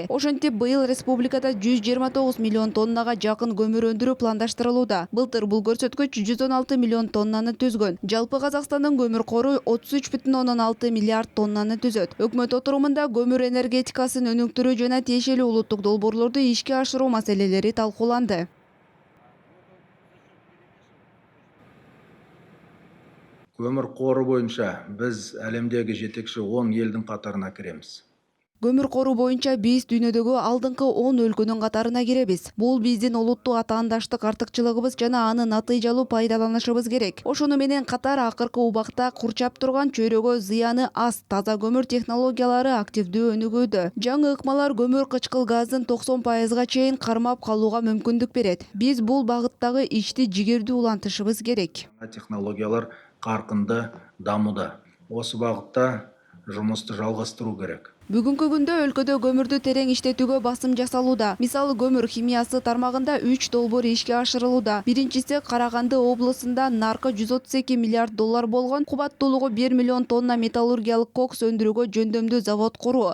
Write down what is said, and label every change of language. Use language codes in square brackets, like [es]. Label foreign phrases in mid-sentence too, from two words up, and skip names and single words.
[ky] Ошентип, быйыл республикада 129 миллион тоннага жакын көмүр өндүрүү пландаштырылууда. Былтыр бул көрсөткүч 116 миллион тоннаны түзгөн. Жалпы Казакстандын көмүр кору 33,6 миллиард тоннаны түзөт. Өкмөт отурумунда көмүр энергетикасын өнүктүрүү жана тиешелүү улуттук долбоорлорду ишке ашыруу маселелери талкууланды. [kk] Көмір қоры бойынша біз әлемдегі жетекші 10 елдің қатарына кіреміз. [ky] Көмүр кору боюнча биз дүйнөдөгү алдыңкы 10 өлкөнүн катарына киребиз. Бул биздин улуттук атаандаштык артыкчылыгыбыз жана аны натыйжалуу пайдаланышыбыз керек. Ошону менен катар акыркы убакта курчап турган чөйрөгө зыяны аз таза көмүр технологиялары активдүү өнүгүүдө. Жаңы ыкмалар көмүр кычкыл газдын 90%га чейин кармап калууга мүмкүндүк берет. Биз бул багыттагы ишти жигердүү улантышыбыз керек. [kk] Технологиялар каркынды дамуда. Осы багытта жұмысты жалғастыру керек. [ky] Бүгүнкү күндө өлкөдө көмүрдү терең иштетүүгө басым жасалууда. Мисалы, көмүр химиясы тармагында 3 долбоор ишке ашырылууда. Биринчиси Караганды облусунда наркы 132 миллиард доллар болгон, кубаттуулугу 1 миллион тонна металлургиялык кокс өндүрүүгө жөндөмдүү завод куруу.